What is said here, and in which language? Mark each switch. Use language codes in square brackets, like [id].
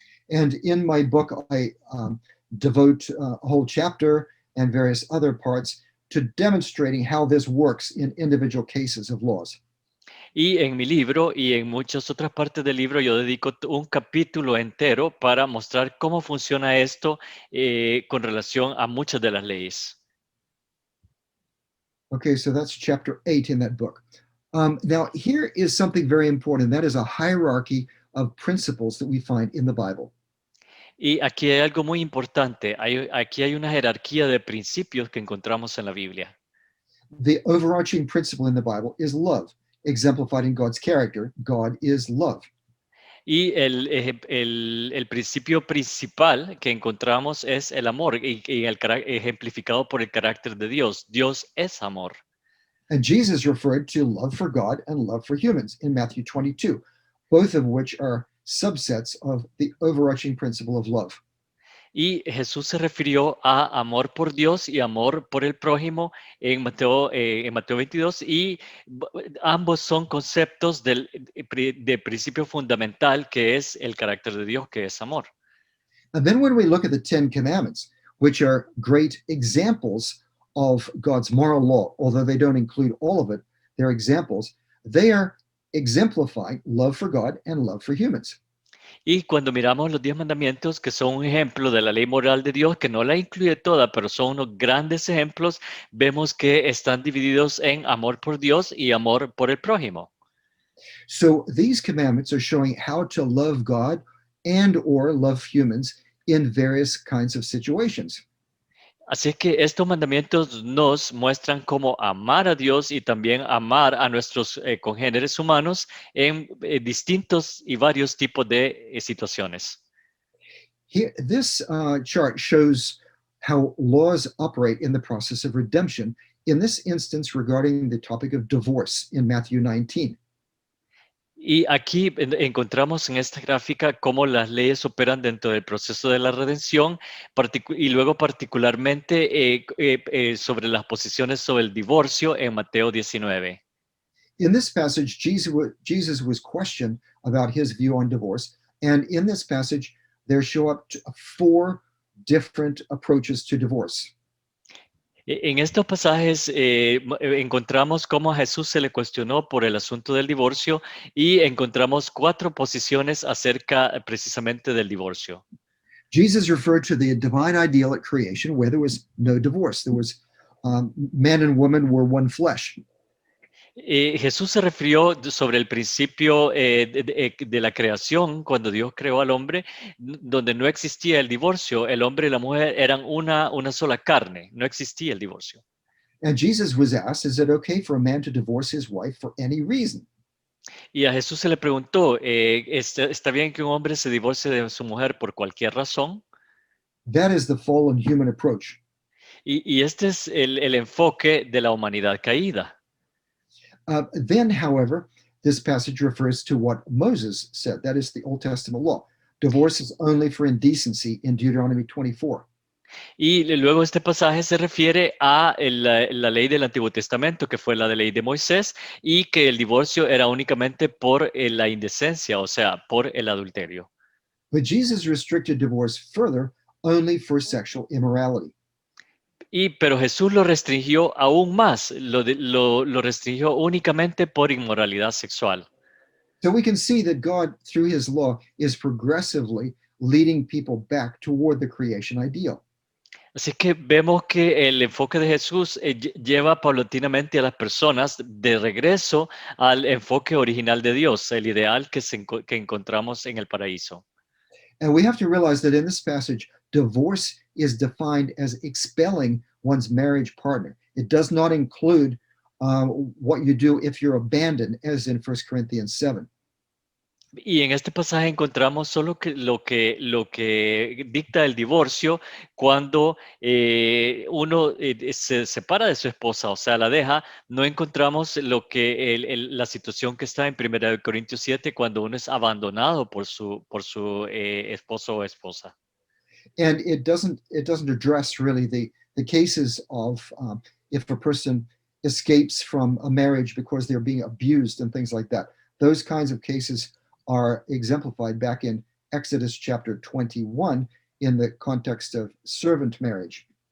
[en] And in my book, I devote a whole chapter and various other parts to demonstrating how this works in individual cases of laws. [es] Y en mi libro y en muchas otras partes del libro yo dedico un capítulo entero para mostrar cómo funciona esto con relación a muchas de las leyes. [en] Okay, so that's chapter 8 in that book. Now, here is something very important. That is a hierarchy of principles that we find in the Bible. [es] Y aquí hay algo muy importante. Aquí hay una jerarquía de principios que encontramos en la Biblia. [en] The overarching principle in the Bible is love, exemplified in God's character. God is love. [es] Y el principio principal que encontramos es el amor, y ejemplificado por el carácter de Dios. Dios es amor. [en] And Jesus referred to love for God and love for humans in Matthew 22, both of which are subsets of the overarching principle of love. [es] Y Jesús se refirió a amor por Dios y amor por el prójimo en Mateo 22, y ambos son conceptos de principio fundamental que es el carácter de Dios, que es amor. [en] And then when we look at the 10 commandments, which are great examples of God's moral law, although they don't include all of it, they're examples, they are exemplifying love for God and love for humans. [es] Y cuando miramos los 10 mandamientos, que son un ejemplo de la ley moral de Dios, que no la incluye toda, pero son unos grandes ejemplos, vemos que están divididos en amor por Dios y amor por el prójimo. [en] So these commandments are showing how to love God and or love humans in various kinds of situations. [es] Así es que estos mandamientos nos muestran cómo amar a Dios y también amar a nuestros congéneres humanos en distintos y varios tipos de situaciones. [en] Here, this chart shows how laws operate in the process of redemption, in this instance regarding the topic of divorce in Matthew 19. [es] Y aquí encontramos en esta gráfica cómo las leyes operan dentro del proceso de la redención, y luego particularmente sobre las posiciones sobre el divorcio en Mateo 19. [en] In this passage, Jesus was questioned about his view on divorce, and in this passage, there show up 4 different approaches to divorce. [es] En estos pasajes encontramos cómo a Jesús se le cuestionó por el asunto del divorcio, y encontramos 4 posiciones acerca precisamente del divorcio. [en] Jesus referred to the divine ideal at creation where there was no divorce. There was man and woman were one flesh. [es] Jesús se refirió sobre el principio de la creación, cuando Dios creó al hombre, donde no existía el divorcio. El hombre y la mujer eran una sola carne, no existía el divorcio. [en] And Jesus was asked, is it okay for a man to divorce his wife for any reason? [es] Y a Jesús se le preguntó, ¿está bien que un hombre se divorcie de su mujer por cualquier razón? [en] That is the fallen human approach. [es] Y este es el enfoque de la humanidad caída. [en] Then, however, this passage refers to what Moses said. That is the Old Testament law. Divorce is only for indecency in Deuteronomy 24. [es] Y luego este pasaje se refiere a la ley del Antiguo Testamento, que fue la de ley de Moisés, y que el divorcio era únicamente por la indecencia, o sea, por el adulterio. [en] But Jesus restricted divorce further only for sexual immorality. [es] Pero Jesús lo restringió aún más, lo restringió únicamente por inmoralidad sexual. [en] So we can see that God, through his law, is progressively leading people back toward the creation ideal. [es] Así que vemos que el enfoque de Jesús lleva paulatinamente a las personas de regreso al enfoque original de Dios, el ideal que encontramos en el paraíso. [en] And we have to realize that in this passage, divorce is defined as expelling one's marriage partner. It does not include what you do if you're abandoned, as in 1 Corinthians 7. [es] Y en este pasaje encontramos solo lo que dicta el divorcio cuando uno se separa de su esposa, o sea, la deja. No encontramos la situación que está en 1 Corintios 7 cuando uno es abandonado por su esposo o esposa. [en] And it doesn't address really the cases of if a person escapes from a marriage because they're being abused and things like that. Those kinds of cases are exemplified back in Exodus chapter 21 in the context of servant marriage.